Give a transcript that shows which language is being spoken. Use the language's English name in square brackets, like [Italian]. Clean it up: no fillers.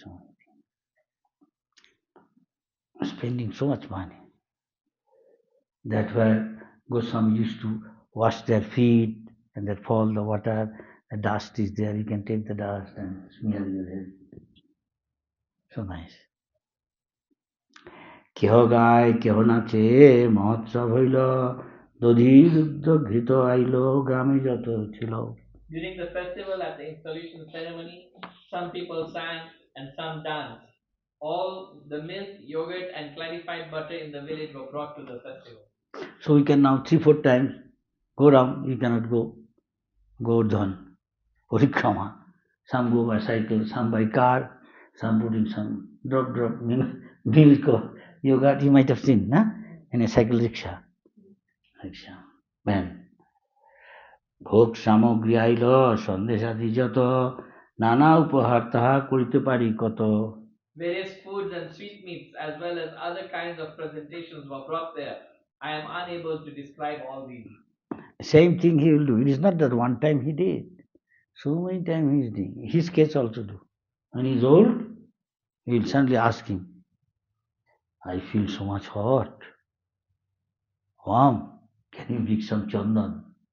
[English] So, spending so much money. That's where Goswami used to wash their feet and that fall the water, the dust is there, you can take the dust and smear your head. So nice. [Bangla] কেহ গায় কেহ নাচে মহোৎসব হইল দধি দুগ্ধ ঘৃত আইল গ্রামে যত ছিল. [English] During the festival at the installation ceremony, some people sang and some danced. All the milk, yogurt, and clarified butter in the village were brought to the festival. So we can now 3-4 times go round. You cannot go Govardhan, Parikrama. Some go by cycle, some by car, some putting some drop milk or yogurt. You might have seen, in a cycle rickshaw. Van. [Bangla] ভোগ সামগ্রী আইল সন্দেশ আদি যত নানা উপহার তাহা করিতে পারি কত. [English] Various foods and sweetmeats as well as other kinds of presentations were brought there. I am unable to describe all these. Same thing he will do. It is not that one time he did. So many times he is doing. His case also do. When he is old, he will suddenly ask him, I feel so much hot, warm, can you bring some chandan?